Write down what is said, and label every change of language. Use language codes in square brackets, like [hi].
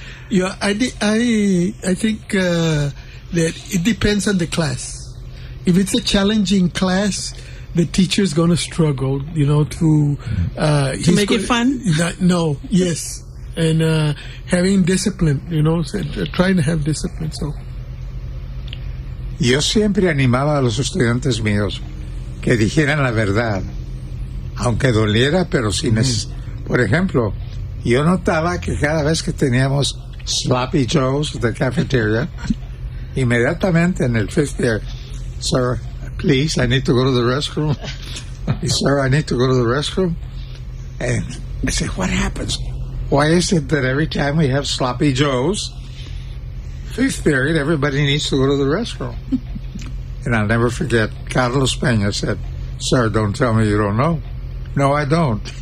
[en] Yeah, I think that it depends on the class. If it's a challenging class, the teacher's going to struggle, you know, to... to make it fun? No, yes. And having discipline, you know, trying to have discipline, so... [es] Yo siempre animaba a los estudiantes míos que dijeran la verdad, aunque doliera, pero sin por ejemplo, yo notaba que cada vez que teníamos Sloppy Joe's de cafeteria, inmediatamente en el [en] fifth year, sir, please, I need to go to the restroom. Sir, I need to go to the restroom. And I said, what happens? Why is it that every time we have Sloppy Joe's, fifth period, everybody needs to go to the restroom? And I'll never forget, Carlos Peña said, sir, don't tell me you don't know. No, I don't.